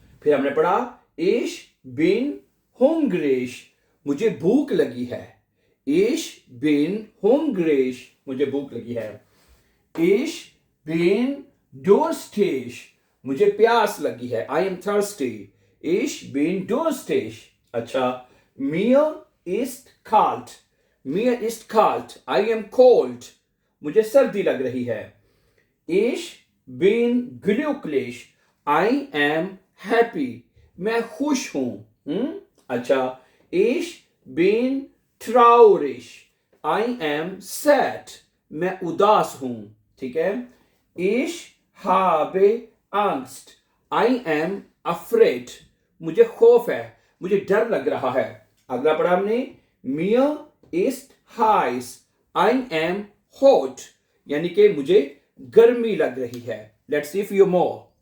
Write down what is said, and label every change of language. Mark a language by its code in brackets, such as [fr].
[hi] फिर हमने पढ़ा [de] ich bin hungrig, [hi] मुझे भूख लगी है। [de] ich bin hungrig, [hi] मुझे भूख लगी है। [de] ich bin durstig, [hi] मुझे प्यास लगी है। [en] I am thirsty, [de] ich bin durstig। अच्छा, mir ist kalt, mir ist kalt, [en] I am cold, [hi] मुझे सर्दी लग रही है। [de] Ich bin glücklich, [en] I am happy, [hi] मैं खुश हूं। अच्छा, [de] ich bin traurig, [en] I am sad, [hi] मैं उदास हूं। ठीक है। [de] Ich habe Angst, [en] I am afraid, [hi] मुझे खौफ है, मुझे डर लग रहा है। अगला पढ़ा हमने [de] mir ist heiß, [en] I am hot, [hi] यानी कि मुझे गर्मी लग रही है। [en] Let's see few more।